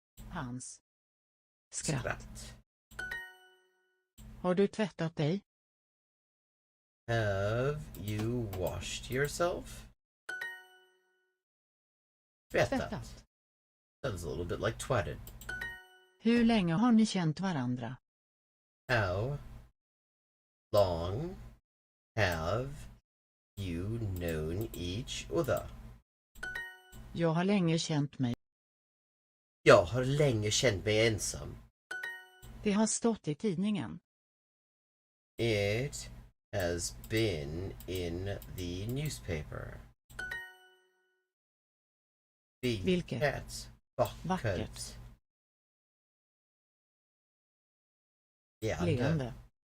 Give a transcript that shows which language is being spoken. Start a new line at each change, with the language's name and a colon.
Swedish: hans skratt. Har du tvättat dig?
English: Have you washed yourself? Tvättat. Sounds a little bit like twatted.
Swedish: Hur länge har ni känt varandra?
English: How long have you known each other?
Swedish: Jag har länge känt mig. Jag har länge känt mig ensam. Det har stått i tidningen.
English: It has been in the newspaper.
Swedish: Vilket vackert leende.